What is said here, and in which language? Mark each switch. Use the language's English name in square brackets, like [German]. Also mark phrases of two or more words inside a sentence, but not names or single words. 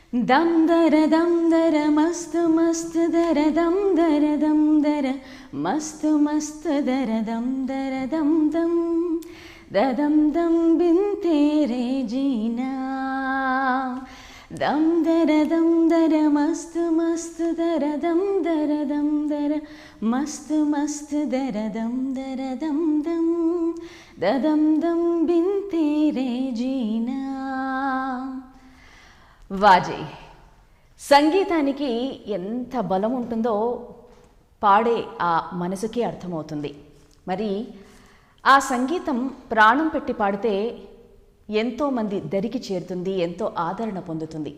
[Hindi] दम दरा मस्त दरा दम दरा मस्त दरा दम दम ददम दम बिन तेरे जीना दम दरा मस्त दरा दम दरा मस्त दरा दम दम ददम दम बिन तेरे जीना. [Telugu] వాజీ సంగీతానికి ఎంత బలం ఉంటుందో పాడే ఆ మనసుకి అర్థమవుతుంది. మరి ఆ సంగీతం ప్రాణం పెట్టి పాడితే ఎంతోమంది దరికి చేరుతుంది, ఎంతో ఆదరణ పొందుతుంది.